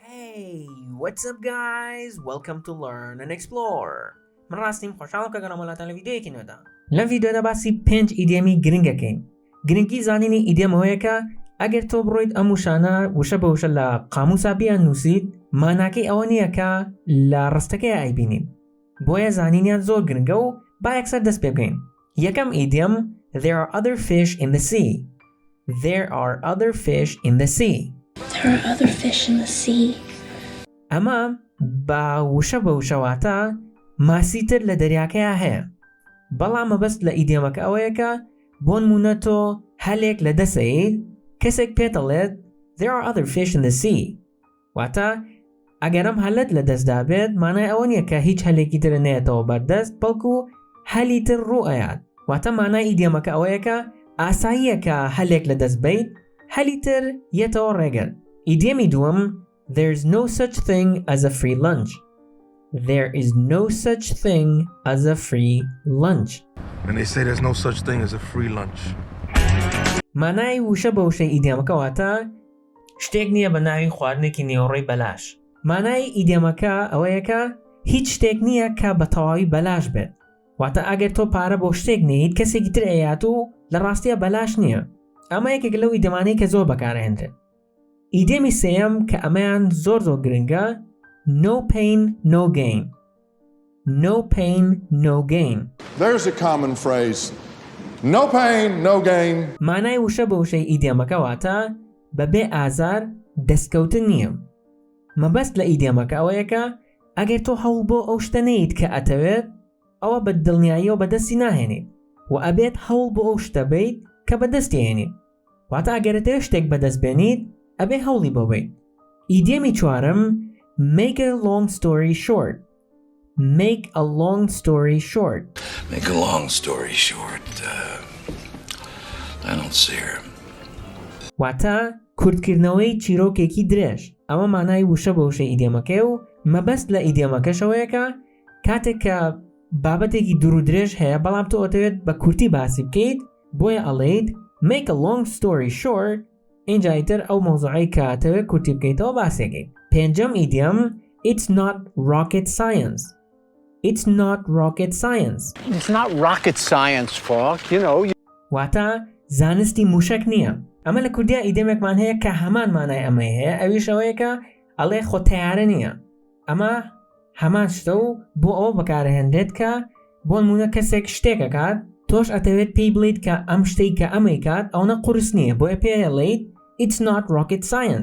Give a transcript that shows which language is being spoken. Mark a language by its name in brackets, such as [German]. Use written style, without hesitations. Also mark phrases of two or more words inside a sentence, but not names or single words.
[English] Hey, what's up guys? Welcome to Learn&Explore. [Central Kurdish] من راستیم خوشحالم که گرامولاتان لویدیویەکی نوێدا. لەم ڤیدیۆدا باسی 5 ئیدیەمی گرنگەکەین. گرنگی زانینی ئیدیەم ئەوەیە کە ئەگەر تۆ بڕۆیت ئەم وشانە وشە بە وشە لە قاموسا بیان نووسیت، ماناکەی ئەوە نییە کە لە ڕستەکەی ئایبینین. بۆیە زانینیان زۆر گرنگە و با یەکسەر دەست پێ بکەین. یەکەم ئیدیەم [English] There are other fish in the sea. There are other fish in the sea. There are other fish in the sea. [Central Kurdish] ئەمە بە وشە بە وشەواتە ماسیتر لە دەریاکەیە هەیە. بەڵام مەبەست لە ئیدیەمەکە ئەوەیە کە بۆ نمونە تۆ هەلێک لە دەسەیت کەسێک پێتەڵێت [English] There are other fish in the sea. [Central Kurdish] واتە ئەگەرم هەلت لە دەستدا بێت مانای ئەوە نییە کە هیچ هەلێکی تر نەیەتەوە بەردەست بەڵکو هەلی تر ڕوو ئەیات. واتە مانای ئیدیەمەکە ئەوەیە کە ئاساییە کە هەلێک لە دەست بیت هەلی تر یەتەوە ڕێگەر. ئیدیەمی دووەم [English] There's no such thing as a free lunch. There is no such thing as a free lunch. And they say there's no such thing as a free lunch. [Central Kurdish] مانای وشە بە وشەی ئیدیەمەکە واتە شتێک نییە بە ناوی خواردنێکی نێوەڕۆی بەلاش. مانای ئیدیەمەکە ئەوەیە کە هیچ شتێک نییە کە بە تەواوی بەلاش بێت. واتە ئەگەر تۆ پارە بۆ شتێک نێیت کەسێکی تر ئەیات و لە ڕاستیە بەلاش نییە. ئەمە یەکێک لەو ئیدەمانەی کە زۆر بەکارهێنرێت. ئیدیەمی سێیەم کە ئەمەیان زۆر گرنگە [English] No pain, no gain. No pain, no gain. There's a common phrase. No pain, no gain. [Central Kurdish] مانای وشە بە وشەی ئیدیەمەکە واتە بەبێ ئازار دەستکەوتن نییە. مەبەست لە ئیدیەمەکە ئەوەیە کە ئەگەر تۆ هەوڵ بۆ ئەو شتە نەیت کە ئەتەوێت ئەوە بە دڵنیاییەوە بەدەستی ناهێنیت و ئەبێت هەوڵ بۆ ئەو شتە بیت کە بەدەستی هێنیت. واتە ئەگەرەتەوێت شتێک بەدەست بێنیت ئەبێ هەوڵی بۆ بیت. ئیدیەمی چوارم [English] Make a long story short. Make a long story short. Make a long story short. I don't see her. [Central Kurdish] واتە کورتکردنەوەی چیرۆکێکی درێژ. ئەمە مانای وشە بە وشەی ئیدیەمەکەی و مەبەست لە ئیدیەمەکەشەوەیە کە کاتێک کە بابەتێکی دوور و درێژ هەیە بەڵام تۆ ئەتەوێت بە کورتی باسی بکەیت بۆیە ئەڵێیت [English] Make a long story short. [Central Kurdish] اینجایتر ئەو مۆزوعی کە ئەتەوێت کورتی بکەیتەوە باسێکەیت. پێنجەم ئیدیەم [English] It's not rocket science. It's not rocket science. It's not rocket science, Falk, you know. [Central Kurdish] واتە زانستی موشک نییە. ئەمە لە کوردیا ئیدیەمێکمان هەیە کە هەمان مانای ئەمەی هەیە ئەویش ئەوەیە کە ئەڵێ خۆ تەیارە نییە. ئەمە هەمان شتە و بۆ ئەوە بەکارهێنرێت کە بۆ نمونە کەسێک شتێکەکات تۆش ئەتەوێت پێی بڵیت کە ئەم شتەی کە ئەمەی کات ئەوە قورس نییە بۆیە پێڵێیت [English] It's not rocket science.